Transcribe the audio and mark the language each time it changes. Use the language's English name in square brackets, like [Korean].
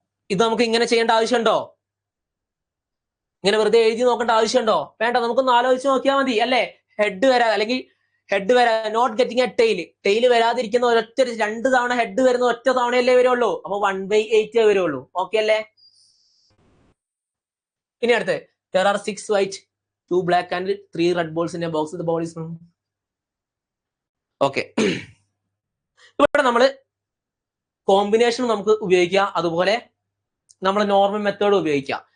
[Malayalam] ഇത് നമുക്ക് ഇങ്ങനെ ചെയ്യേണ്ട ആവശ്യമുണ്ടോ? ഇങ്ങനെ വെറുതെ എഴുതി നോക്കേണ്ട ആവശ്യമുണ്ടോ? വേണ്ട. നമുക്കൊന്ന് ആലോചിച്ച് നോക്കിയാൽ മതി അല്ലേ. ഹെഡ് വരാ നോട്ട് ഗെറ്റിംഗ് എ ടെയിൽ വരാതിരിക്കുന്ന 2 തവണ ഹെഡ് വരുന്ന ഒറ്റ തവണയല്ലേ വരുള്ളൂ. അപ്പൊ 1/8 വരുള്ളൂ. ഓക്കെ അല്ലേ? ഇനി അടുത്ത്, [English] there are 6 white, 2 black and 3 red balls in a box. The ball is okay. [Malayalam] ഇവിടെ നമ്മള് കോമ്പിനേഷൻ നമുക്ക് ഉപയോഗിക്കാം, അതുപോലെ നമ്മൾ നോർമൽ മെത്തേഡ് ഉപയോഗിക്കാം.